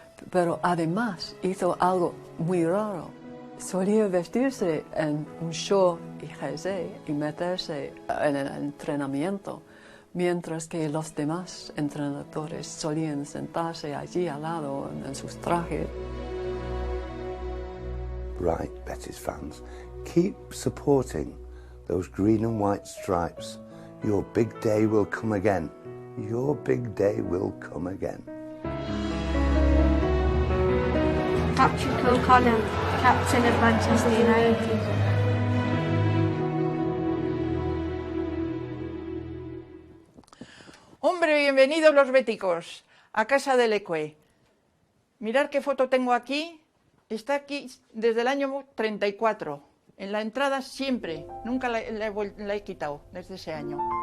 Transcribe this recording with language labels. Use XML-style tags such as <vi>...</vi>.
<es>Pero además hizo algo muy raro. Solía vestirse en un short y jersey y meterse en el entrenamiento, mientras que los demás entrenadores solían sentarse allí al lado en sus trajes.</es> <en>Right, Betis fans, keep supporting those green and white stripes. Your big day will come again. Your big day will come again. Patrick O'Connell, captain of Manchester United.</en> <es>Hombre, bienvenidos los béticos a casa de Leque. Mirad qué foto tengo aquí. Está aquí desde el año 34. En la entrada siempre. Nunca la he quitado desde ese año.</es>